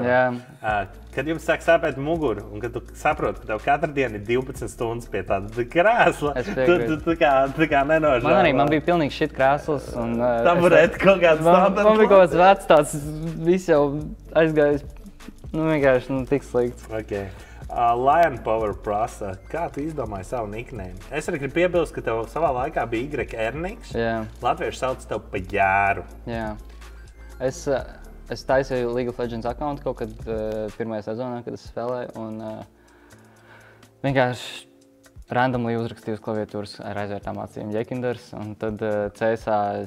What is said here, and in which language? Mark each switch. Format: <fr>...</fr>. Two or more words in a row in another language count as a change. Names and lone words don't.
<lv>Kad jums sāk sāpēt muguru, un kad tu saproti, ka tev katru dienu ir 12 stundas pie tāda krēsla, tu kā nenožēlo. Man bija pilnīgi šit krēsls. Tabureti kaut kāds standarts. Man bija kaut kāds vecs tāds, viss jau aizgājis, vienkārši tik slikts. Okay. Lion Power prasa, kā tu izdomāji savu nickname? Es arī gribu piebilst, ka tev savā laikā bija Y. Ernings. Latvieši sauc tev pa Jāru. Jā. Es taisīju League of Legends accountu kaut kad pirmajā sezonā, kad es spēlēju, un vienkārši randomly uzrakstīju uz klaviatūras ar aizvērtām acīm Jekinders, un tad CSā es...</lv>